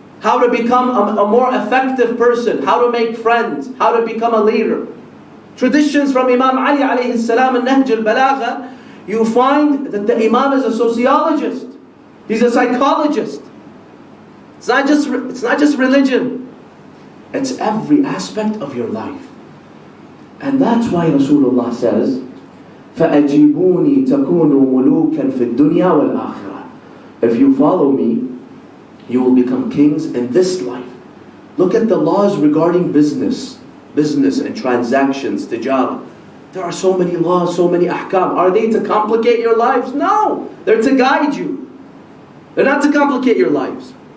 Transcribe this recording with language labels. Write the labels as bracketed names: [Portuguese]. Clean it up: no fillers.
[English] How to become a more effective person. How to make friends. How to become a leader. traditions from Imam Ali alayhi salam and Nahj al-Balagha, you find that the Imam is a sociologist. He's a psychologist. It's not just religion. It's every aspect of your life. And that's why Rasulullah says, [Arabic] فَأَجِيبُونِي تَكُونُوا مُلُوكًا فِي الدُّنْيَا وَالْآخِرَةِ. [English] If you follow me, you will become kings in this life. Look at the laws regarding business and transactions, tijara. There are so many laws, so many ahkam. Are they to complicate your lives? No, they're to guide you. They're not to complicate your lives.